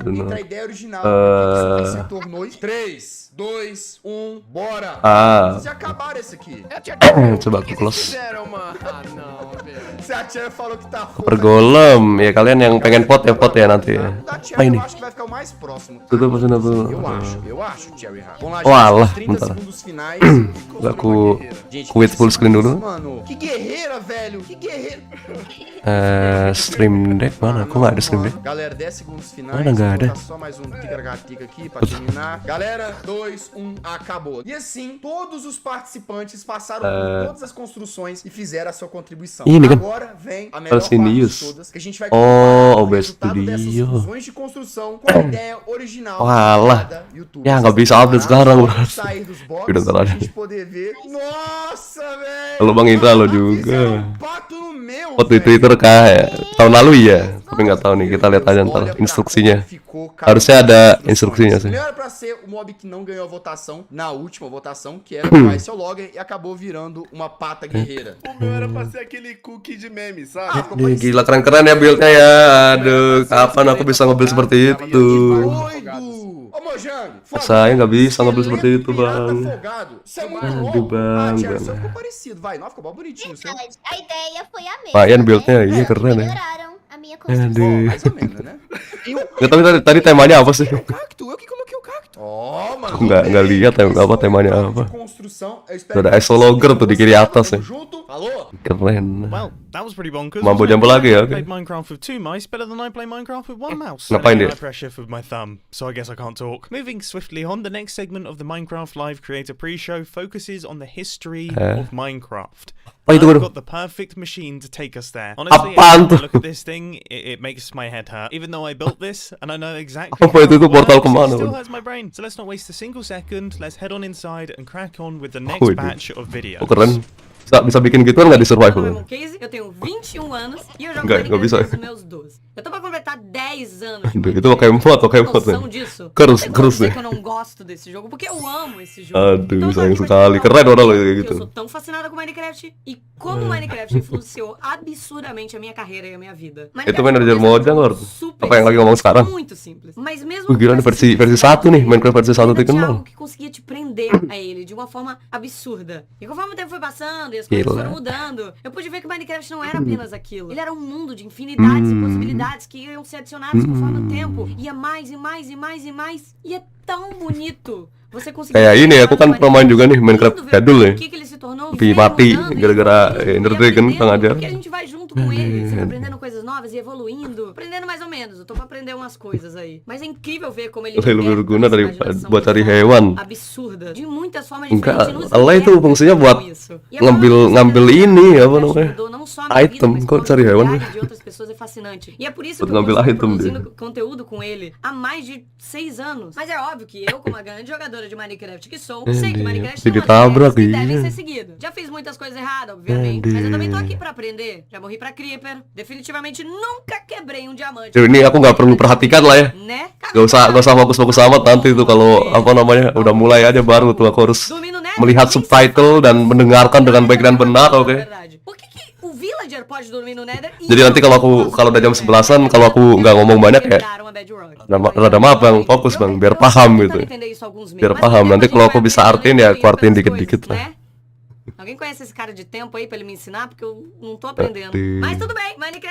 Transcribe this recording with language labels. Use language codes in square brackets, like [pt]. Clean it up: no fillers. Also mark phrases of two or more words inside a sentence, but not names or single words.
[pt] do entre not. a ideia original e o que se tornou. 3, 2, 1, bora! Vocês já acabaram esse aqui. É a Cherry. [id] Coba [pt] O [id] aku [pt] que vocês close. fizeram, mano? Ah, não, velho. Se a Tia falou que tá foda. [id] Pergolem, ya kalian yang pengen pot ya nanti ya. [pt] Da Tia, [id] Apa ini? [pt] eu acho que vai ficar o mais próximo. [id] Tutup apa tuh? [pt] Eu acho, Cherry Hard. Vamos lá, [id] Oh, alah, [pt] gente, 30 [id] bentar. [pt] segundos finais. [id] Aku [pt] Gente, [en] quit full screen [id] dulu. [pt] Mano, que guerreira, velho. Que guerreira. [id] Stream deck mana? Aku nggak ada stream deck. [pt] Galera, 10 segundos finais. [id] Mana nggak [pt] Vou [id] ada? [pt] botar só mais um tica-tica aqui pra terminar. Galera, 2, 1, acabou. E assim, todos os participantes passaram por todas as construções e fizeram a sua contribuição. [id] Ini kan? [pt] Agora vem a melhor [id] Harus [pt] parte [id] ini, [pt] de [id] Yus. [pt] todas, que a gente vai Oh, comparar o [id] OBS [pt] resultado dessas [id] Studio. [pt] fusões de construção com a ideia original [id] Walah. [pt] de cada youtuber. [id] Ya, nggak bisa update [pt] Separar, [id] sekarang, [pt] pode [id] bro. [pt] sair dos boxes [id] Udah ntar [pt] pra [id] aja. [pt] gente poder ver. Nossa, velho! [id] Kalau Bang Indra lo [pt] Fizeram [id] juga. [pt] um pato no meu, [id] Pot di [pt] velho. [id] Twitter kah ya? Tahun lalu ya? Tapi nggak tahu nih, kita lihat aja ntar [pt] Olha pra [id] instruksinya. [pt] como ficou cada [id] Harusnya [pt] uma [id] ada [pt] das [id] instruksinya sih. [pt] Primeiro era pra ser o mob que não ganhou a votação na última votação, que era o seu logger, e acabou virando uma pata guerreira. O meu era pra ser aquele cookie de meme, sabe? [id] Nih, gila keren-keren ya build-nya ya. Aduh, kapan aku bisa nge-build seperti itu? [pt] Doido! Ô Mojang, [id] Saya nggak bisa nge-build seperti itu, [pt] pirata [id] Bang. [pt] folgado. Isso é muito [id] Aduh, [pt] bom. [id] Bang, [pt] Tiago, o [id] Bang. [pt] seu ficou parecido, vai. Não, ficou bom bonitinho. O seu... Verdade, a ideia foi a mesma. [id] Lumayan build-nya, né? iya keren ya. [pt] Melhoraram a minha construção. [id] Aduh. [pt] Mais ou menos, né? [id] Nggak, tapi tadi temanya apa sih? [pt] O cacto, eu que coloquei o cacto. Ó, mano. [id] Nggak lihat apa temanya apa. [pt] Construção. Eu espero [id] Ada [pt] que [id] isologger tuh di kiri atas ya. [pt] Tamo junto. Falou. [id] Keren. [en] Well, that was pretty bonkers. [id] Mambo [en] wasn't it? [id] jumbo lagi ya, [en] I [id] oke. [en] played Minecraft with 2 mice better than I play Minecraft with 1 mouse. [id] Ngapain [en] And [id] dia? [en] high pressure with my thumb, so I guess I can't talk. Moving swiftly on, the next segment of the Minecraft Live Creator Pre-Show focuses on the history of Minecraft. [id] Oh, itu [en] I've [id] baru. [en] got the perfect machine to take us there. Honestly, [id] Apaan [en] every time [id] tuh? [en] I look at this thing, it makes my head hurt. Even though I built this and I know exactly [id] Apa itu [en] how [id] tuh, [en] it [id] portal [en] works, [id] kemana, [en] it still [id] Bang? [en] hurts my brain. So let's not waste a single second. Let's head on inside and crack on with the [id] Oh, [en] next [id] itu. [en] batch of videos. [id] Oh, keren. Bisa bikin gituan nggak di survival? [pt] Meu case, eu tenho 21 anos e eu jogo [id] Nggak bisa. [pt] Minecraft desde os meus 12. Eu tô pra completar 10 anos. de [id] Aduh, itu [pt] Minecraft. [id] pakai mod, [pt] Tem noção disso? [id] Kerus, [pt] Eu não [id] kerus [pt] dizer [id] deh. [pt] que eu não gosto desse jogo, porque eu amo esse jogo. [id] Aduh, [pt] Então eu tô [id] sayang [pt] aqui pra te [id] sekali. [pt] contar [id] Keren orang lo [pt] porque [id] kayak [pt] Eu [id] gitu. [pt] sou tão fascinada com Minecraft e como Minecraft influenciou absurdamente a minha carreira e a minha vida. [id] Itu manajer mode nggak? [pt] Super [id] Apa yang lagi ngomong sekarang? [pt] Muito simples. Mas mesmo [id] Gila, [pt] com essa [id] versi [pt] simplicidade, [id] 1 nih, Minecraft versi 1 [pt] ainda [id] tuh [pt] tinha [id] kenal. [pt] algo que conseguia te prender a ele de uma forma absurda. E conforme o tempo foi passando e as coisas [id] Gila. [pt] foram mudando, eu pude ver que Minecraft não era apenas aquilo. Ele era um mundo de infinidades e possibilidades que iam ser adicionadas conforme o tempo. Ia mais e mais e mais e mais. E é tão bonito. Você conseguiu [id] Kayak ini, aku kan pernah main juga nih Minecraft [pt] lindo ver [id] jadul ya. [pt] o que ele se tornou, [id] Tapi [pt] veio [id] mati [pt] mudando, e [id] gara-gara [pt] evoluindo, [id] Ender [pt] e [id] Dragon [pt] aprendendo, [id] pengajar. [pt] Porque a gente vai junto com ele, sempre aprendendo coisas novas e evoluindo. Aprendendo mais ou menos, eu tô pra aprender umas coisas aí. Mas é incrível ver como ele [id] Lebih [pt] liberta [id] berguna [pt] essa [id] dari [pt] imaginação [id] buat [pt] de [id] cari [pt] forma [id] hewan. [pt] absurda, de muitas formas [id] Enggak, [pt] diferentes. [id] Allah itu fungsinya buat ngambil ini, apa namanya, item. Kok cari hewan? [pt] De outras pessoas é fascinante. E é por isso [id] Buat [pt] que eu [id] ngambil [pt] continuo [id] item [pt] produzindo [id] dia. [pt] conteúdo com ele há mais de 6 anos. Mas é óbvio que eu, como a grande jogadora de Minecraft que sou, sei que Minecraft Se não é [id] ditabrak, [pt] regras que [id] iya. [pt] devem ser seguidas. Já fiz muitas coisas erradas, obviamente. Mas eu também tô aqui pra aprender. Já morri pra Creeper. Definitivamente nunca quebrei um diamante. [id] Jadi ini aku nggak perlu perhatikan lah ya. [pt] Né? [id] Gak usah fokus-fokus amat nanti tuh kalau apa namanya udah mulai aja baru tuh aku harus [pt] Dormir no Nether, [id] melihat [pt] ninguém [id] subtitle [pt] sabe. [id] dan mendengarkan dengan baik dan benar, oke. [pt] Verdade. Por que o villager pode dormir no Nether? e [id] Jadi [pt] eu [id] nanti [pt] não [id] kalau [pt] posso [id] udah jam [pt] dormir no [id] 11-an, [pt] Nether? [id] kalau aku nggak ngomong banyak ya, [pt] Quebrar uma bedrock. [id] rada maaf bang, fokus bang, biar paham [pt] Eu [id] gitu. [pt] tentava entender isso há alguns meses, [id] Biar [pt] mas [id] paham. [pt] com o [id] Nanti [pt] tempo [id] kalau [pt] a gente [id] aku [pt] vai [id] bisa [pt] aprendendo [id] artiin [pt] e [id] ya, [pt] evoluindo [id] aku artiin [pt] pelas [id] dikit-dikit [pt] coisas, [id] lah. [pt] né? Alguém conhece esse cara de tempo aí pra ele me ensinar? Porque eu não tô aprendendo. [id] Aduh. [pt] Mas tudo bem, Minecraft.